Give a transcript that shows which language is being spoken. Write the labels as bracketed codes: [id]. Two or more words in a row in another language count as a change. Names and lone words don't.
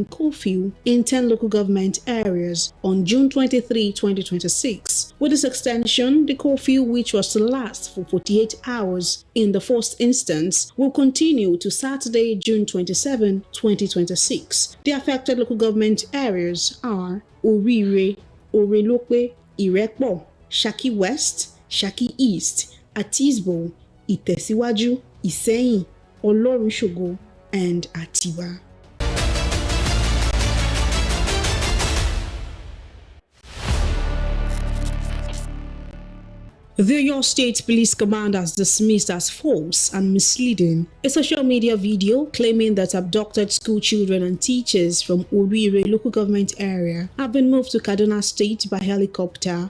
[en] curfew in 10 local government areas on June 23, 2026. With this extension, the curfew, which was to last for 48 hours in the first instance, will continue to Saturday, June 27, 2026. The affected local government areas are Orire, Orelope, Irepo, Shaki West, Shaki East, Atisbo, Itesiwaju, Iseyin, Olorunsogo, and Atiba. The Oyo State Police Command has dismissed as false and misleading a social media video claiming that abducted school children and teachers from Orire local government area have been moved to Kaduna State by helicopter.